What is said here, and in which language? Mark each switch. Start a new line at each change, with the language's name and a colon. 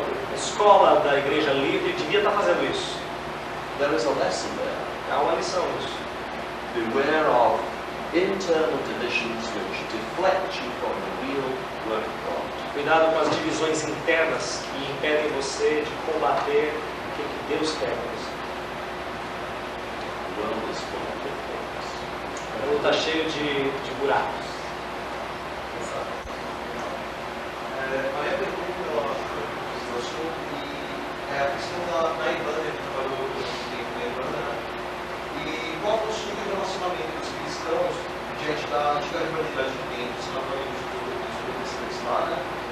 Portuguese: A escola da Igreja Livre devia estar fazendo isso.
English: There is a lesson there.
Portuguese: Há uma lição nisso.
English: Beware of internal divisions which deflect you from the real work of God.
Portuguese: Cuidado com as divisões internas que impedem você de combater o que Deus quer de você.
English: The world is full of pitfalls.
Portuguese: O mundo está cheio de buracos. A minha pergunta é sobre a questão da Irlanda, que trabalhou muito tempo na Irlanda, né? E qual foi o estudo do relacionamento dos cristãos diante da antiga rivalidade de tempos, na família dos protestantes lá, né?